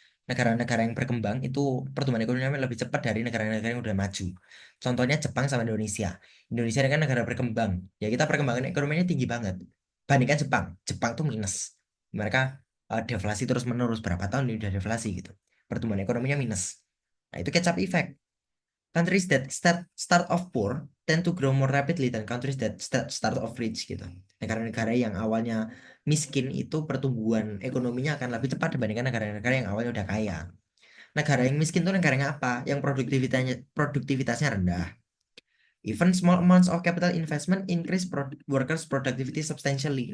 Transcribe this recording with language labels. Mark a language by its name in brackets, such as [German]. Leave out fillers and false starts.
[Indonesian] Negara-negara yang berkembang itu pertumbuhan ekonominya lebih cepat dari negara-negara yang udah maju. Contohnya Jepang sama Indonesia. Indonesia kan negara berkembang. Ya kita perkembangan ekonominya tinggi banget. Bandingkan Jepang. Jepang tuh minus. Mereka deflasi terus-menerus berapa tahun ini udah deflasi gitu. Pertumbuhan ekonominya minus. Nah, itu catch up effect. [English] Countries that start off poor tend to grow more rapidly than countries that start off rich gitu. [Indonesian] Negara-negara yang awalnya miskin itu pertumbuhan ekonominya akan lebih cepat dibandingkan negara-negara yang awalnya udah kaya. Negara yang miskin itu negara yang apa? Yang produktivitasnya rendah. [English] Even small amounts of capital investment increase workers productivity substantially.